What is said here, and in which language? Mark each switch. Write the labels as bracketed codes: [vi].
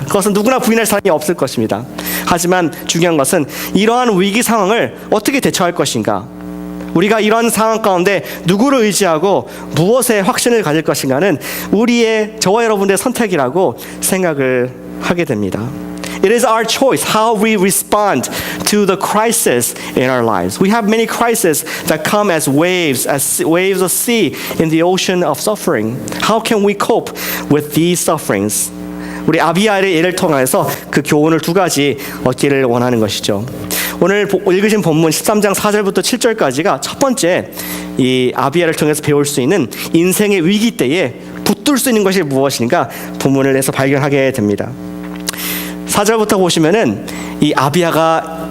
[ko] 그것은 누구나 부인할 사람이 없을 것입니다. 하지만 중요한 것은 이러한 위기 상황을 어떻게 대처할 것인가, 우리가 이런 상황 가운데 누구를 의지하고 무엇에 확신을 가질 것인가는 저와 여러분의 선택이라고 생각을 하게 됩니다. [en] It is our choice how we respond to the crisis in our lives. We have many crises that come as waves of sea in the ocean of suffering. How can we cope with these sufferings? [ko] 우리 아비야의 예를 통해서 그 교훈을 2가지 얻기를 원하는 것이죠. 오늘 읽으신 본문 13장 4절부터 7절까지가 첫 번째, 이 아비야를 통해서 배울 수 있는 인생의 위기 때에 붙들 수 있는 것이 무엇인가 본문을 해서 발견하게 됩니다. 4절부터 보시면은 이 아비야가